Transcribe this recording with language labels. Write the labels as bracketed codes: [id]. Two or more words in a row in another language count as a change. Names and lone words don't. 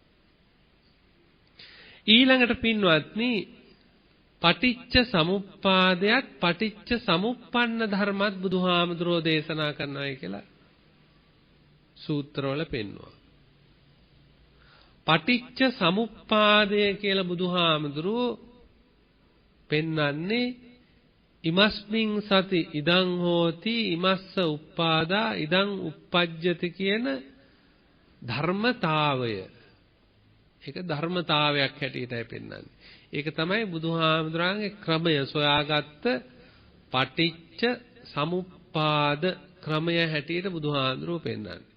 [si] ඊළඟට පින්වත්නි පටිච්ච සමුප්පාදයක් පටිච්ච සමුප්පන්න ධර්මත් බුදුහාමුදුරෝ දේශනා කරනවායි කියලා සූත්‍රවල පෙන්වනවා. පටිච්ච සමුප්පාදය කියලා බුදුහාමුදුරෝ පෙන්වන්නේ [pi] ඉමස්මින් සති ඉදං හෝති ඉමස්ස උප්පාදා ඉදං uppajjati [si] කියන ධර්මතාවය. ඒක ධර්මතාවයක් හැටියටයි පෙන්වන්නේ. ඒක තමයි බුදුහාමුදුරන්ගේ ක්‍රමය සොයාගත්ත පටිච්ච සමුප්පාද ක්‍රමය හැටියට බුදුහාමුදුරුවෝ පෙන්වන්නේ.